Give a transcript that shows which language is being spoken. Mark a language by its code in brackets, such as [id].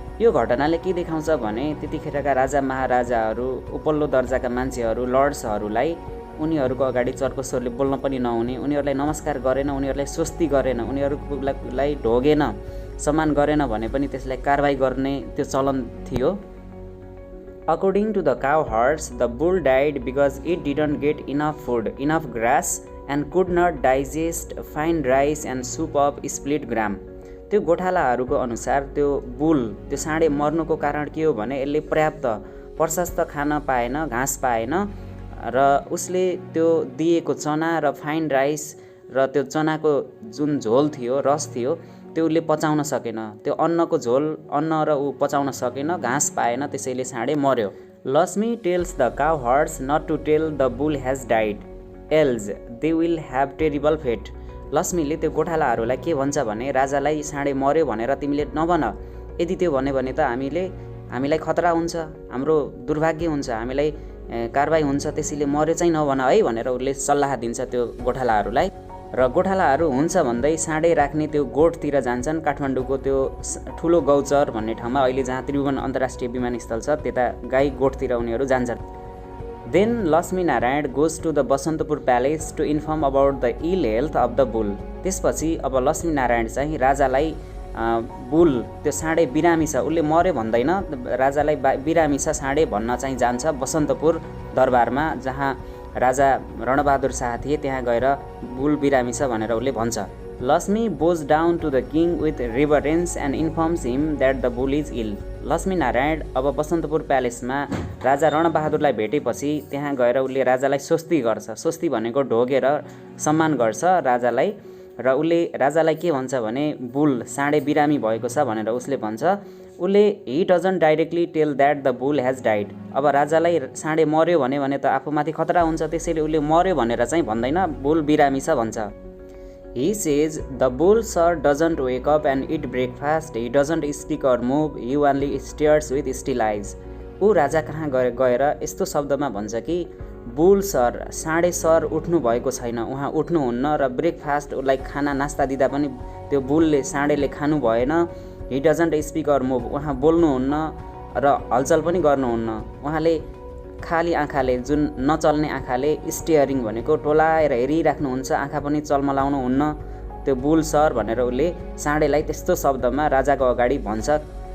[ne] यो घटनाले के देखाउँछ भने त्यतिखेरका राजा महाराजाहरू, उपल्लो दर्जाका मान्छेहरू, लर्ड्सहरूलाई उनीहरूको अगाडि चर्को स्वरले बोल्न पनि नहुने, उनीहरूलाई नमस्कार गरेन, उनीहरूलाई स्वस्ति गरेन, उनीहरूलाई ढोगेन, सम्मान गरेन भने पनि त्यसलाई कारबाही गर्ने त्यो चलन थियो। [en] According to the cowherds, the bull died because it didn't get enough food, enough grass, and could not digest fine rice and soup of split gram. [ne] त्यो गोठालाहरूको अनुसार त्यो बुल, त्यो साँडे मर्नुको कारण के हो भने यसले पर्याप्त प्रशस्त खान पाएन, घाँस पाएन, र उसले त्यो दिएको चना र फाइन राइस र त्यो चनाको जुन झोल थियो, रस थियो, त्यो उसले पचाउन सकेन। त्यो अन्नको झोल, अन्न र ऊ पचाउन सकेन, घाँस पाएन, त्यसैले साँडे मर्यो। [en] Lakshmi tells the cowherds not to tell the bull has died else they will have terrible fate. [ne] लक्ष्मीले त्यो गोठालाहरूलाई के भन्छ भने राजालाई साँडे मर्यो भनेर तिमीले नभन, यदि त्यो भन्यो भने त हामीलाई खतरा हुन्छ, हाम्रो दुर्भाग्य हुन्छ, हामीलाई कारबाही हुन्छ, त्यसैले मर्यो चाहिँ नभन है भनेर उसले सल्लाह दिन्छ त्यो गोठालाहरूलाई। र गोठालाहरू हुन्छ भन्दै साँडे राख्ने त्यो गोठतिर जान्छन्। काठमाडौँको त्यो ठुलो गौचर भन्ने ठाउँमा, अहिले जहाँ त्रिभुवन अन्तर्राष्ट्रिय विमानस्थल छ, त्यता गाई गोठतिर उनीहरू जान्छन्। [en] Then Lakshminarayan goes to the Basantpur palace to inform about the ill health of the bull. [ne] त्यसपछि अब लक्ष्मीनारायण चाहिँ राजालाई बुल, त्यो साँडे बिरामी छ, उसले मर्यो भन्दैन, राजालाई बिरामी छ साँडे भन्न चाहिँ जान्छ बसन्तपुर दरबारमा, जहाँ राजा रणबहादुर शाह थिए, त्यहाँ गएर बुल बिरामी छ भनेर उसले भन्छ। [en] Lakshmi bows down to the king with reverence and informs him that the bull is ill. [ne] लक्ष्मीनारायण अब बसन्तपुर प्यालेसमा राजा रणबहादुरलाई भेटेपछि त्यहाँ गएर उसले राजालाई स्वस्ति गर्छ। स्वस्ति भनेको ढोगेर सम्मान गर्छ राजालाई, र उसले राजालाई के भन्छ भने बुल, साँडे बिरामी भएको छ भनेर उसले भन्छ। उसले [en] He doesn't directly tell that the bull has died. [ne] अब राजालाई साँडे मर्यो भने त आफूमाथि खतरा हुन्छ, त्यसैले उसले मर्यो भनेर चाहिँ भन्दैन, बुल बिरामी छ भन्छ। [en] He says the bull sir doesn't wake up and eat breakfast, he doesn't speak or move, he only stares with still eyes. [ne] ऊ राजा कहाँ गएर यस्तो शब्दमा भन्छ कि बुल सर, साँडे सर उठ्नु भएको छैन, उहाँ उठ्नुहुन्न, र ब्रेकफास्ट उसलाई खाना नास्ता दिँदा पनि त्यो बुलले, साँडेले खानु भएन। [en] he doesn't speak or move, [ne] उहाँ बोल्नुहुन्न र हलचल पनि गर्नुहुन्न, उहाँले खाली आँखाले, जुन नचल्ने आँखाले, स्टियरिङ भनेको टोलाएर हेरिराख्नुहुन्छ, आँखा पनि चल्मलाउनुहुन्न, त्यो बुल सर भनेर उसले साँडेलाई त्यस्तो शब्दमा राजाको अगाडि भन्छ।